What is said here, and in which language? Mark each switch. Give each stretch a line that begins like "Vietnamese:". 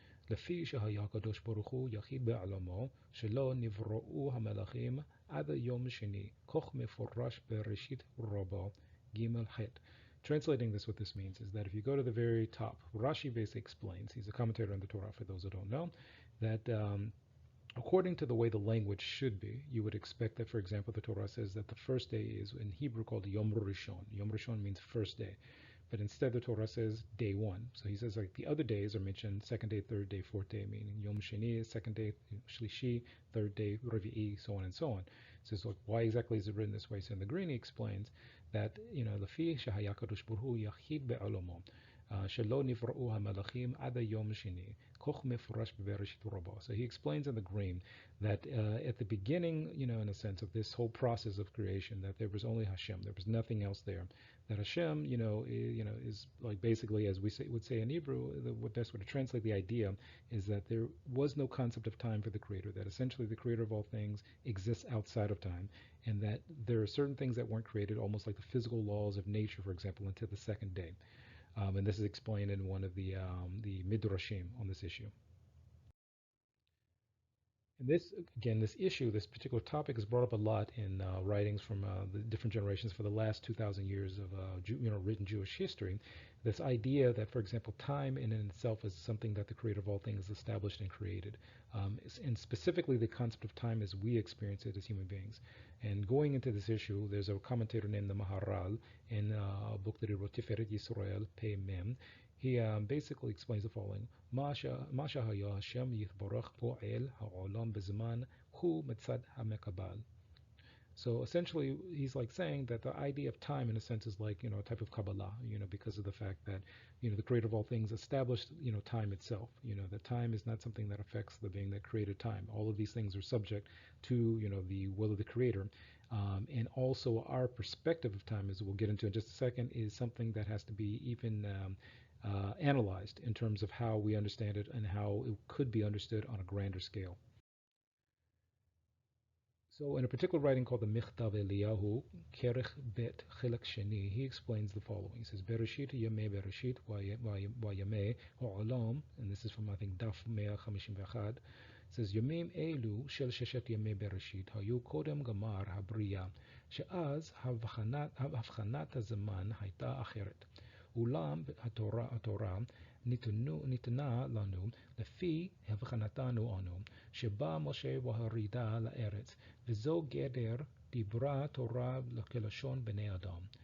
Hebrew: לפי שהיה הקדוש ברוך הוא יחיד בעולמו, שלא נבראו המלאכים עד יום שני, כך מפורש בראשית רבה. Gimel Het.
English: Translating this, what this means is that if you go to the very top, Rashi basically explains, he's a commentator on the Torah for those who don't know, that according to the way the language should be, you would expect that, for example, the Torah says that the first day is in Hebrew called Yom Rishon. Yom Rishon means first day. But instead the Torah says day one. So he says like the other days are mentioned second day, third day, fourth day, meaning Yom Sheni is second day, Shlishi, third day, Revi'i, so on and so on. So it's like, why exactly is it written this way? So in the green he explains that,
Hebrew: Lafi Shahaya Kadosh Baruch Hu Yachid Be'alomo. שלא נבראו המלאכים עד היום השני, כך מפורש בבראשית רבה.
English: So he explains in the green that at the beginning, in a sense of this whole process of creation, that there was only Hashem, there was nothing else there. That Hashem, is like basically, as we would say in Hebrew, the best way to translate the idea is that there was no concept of time for the Creator, that essentially the Creator of all things exists outside of time, and that there are certain things that weren't created, almost like the physical laws of nature, for example, until the second day. And this is explained in one of the Midrashim on this issue. And this, again, this issue, this particular topic is brought up a lot in writings from the different generations for the last 2,000 years of written Jewish history. This idea that, for example, time in itself is something that the Creator of all things established and created. And specifically the concept of time as we experience it as human beings. And going into this issue, there's a commentator named the Maharal in a book that he wrote, Tiferet Yisrael, Pei Mem. He basically explains the following:
Hebrew: מה שהיה השם יתברך פועל העולם בזמן הוא מצד המקבל.
English: So essentially, he's like saying that the idea of time, in a sense, is like a type of Kabbalah, because of the fact that the Creator of all things established time itself. That time is not something that affects the being that created time. All of these things are subject to the will of the Creator, and also our perspective of time, as we'll get into in just a second, is something that has to be even analyzed in terms of how we understand it and how it could be understood on a grander scale. So in a particular writing called the Michtave Eliyahu, Kerech Bet Chilek Sheni, he explains the following. He says,
Hebrew: Bereshit Yamei Bereshit Vayamei Ha'olam,
English: and this is from, I think, Daf 151, says
Hebrew: ימים אלו של ששת ימי בראשית היו קודם גמר הבריאה, שאז הבחנת הזמן הייתה אחרת. אולם התורה ניתנה לנו לפי הבחנתנו אנו, שבא משה בהורידה לארץ, וזו גדר דיברה תורה כלשון בני אדם.